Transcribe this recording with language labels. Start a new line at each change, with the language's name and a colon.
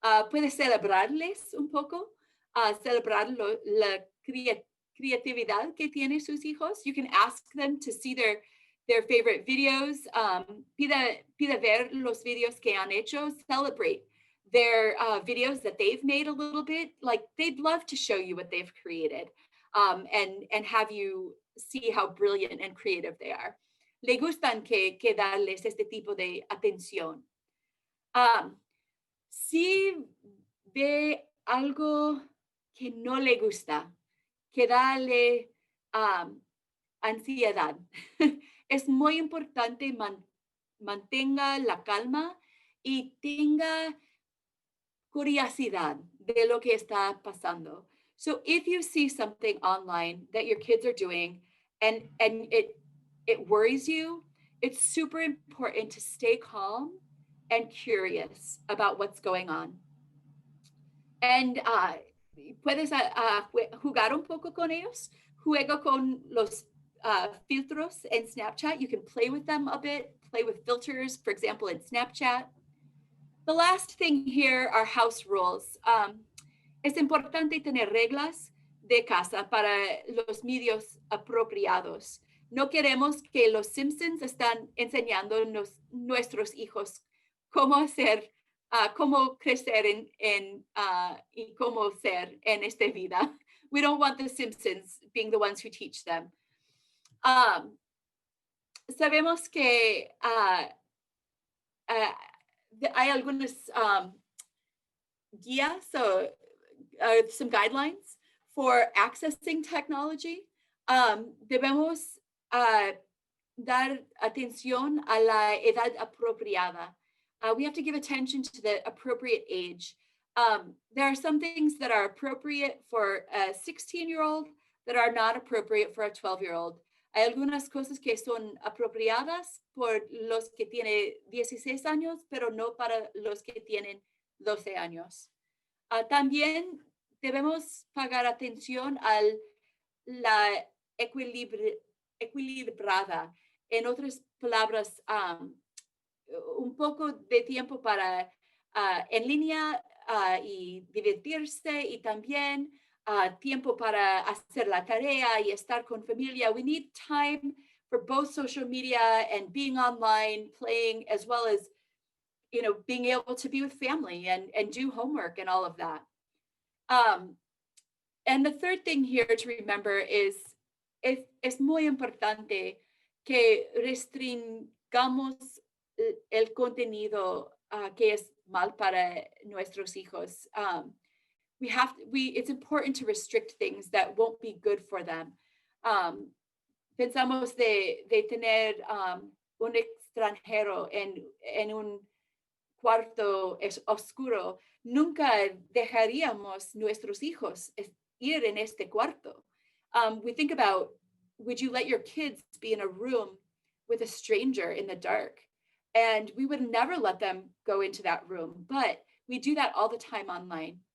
Spanish: Puede celebrarles un poco, celebrar la creatividad que tienen sus hijos.
English: You can ask them to see their favorite videos.
Spanish: Pide ver los videos que han hecho.
English: Celebrate their videos that they've made a little bit. Like they'd love to show you what they've created and have you see how brilliant and creative they are.
Spanish: Le gustan que darles este tipo de atención. Si ve algo que no le gusta, que darle ansiedad. Es muy importante mantenga la calma y tenga curiosidad de lo que está pasando.
English: So if you see something online that your kids are doing and it worries you, it's super important to stay calm and curious about what's going on.
Spanish: And puedes jugar un poco con ellos. Juega con los filtros en Snapchat.
English: You can play with them a bit, play with filters, for example, in Snapchat. The last thing here are house rules.
Spanish: Es importante tener reglas de casa para los medios apropiados. No queremos que los Simpsons están enseñando nuestros hijos cómo hacer, cómo crecer y cómo ser en esta vida.
English: We don't want the Simpsons being the ones who teach them.
Spanish: Sabemos que hay algunas guías,
English: so some guidelines for accessing technology.
Spanish: Debemos dar atención a la edad apropiada.
English: We have to give attention to the appropriate age. There are some things that are appropriate for a 16-year-old that are not appropriate for a 12-year-old.
Spanish: Hay algunas cosas que son apropiadas por los que tienen 16 años, pero no para los que tienen 12 años. También debemos pagar atención a la equilibrada. En otras palabras, un poco de tiempo para en línea y divertirse y también tiempo para hacer la tarea y estar con familia.
English: We need time for both social media and being online, playing, as well as, you know, being able to be with family and do homework and all of that. And the third thing here to remember is
Spanish: es muy importante que restringamos el contenido que es mal para nuestros hijos.
English: It's important to restrict things that won't be good for them.
Spanish: Pensamos de tener un extranjero en un cuarto oscuro. Nunca dejaríamos nuestros hijos ir en este cuarto.
English: We think about, would you let your kids be in a room with a stranger in the dark? And we would never let them go into that room, but we do that all the time online.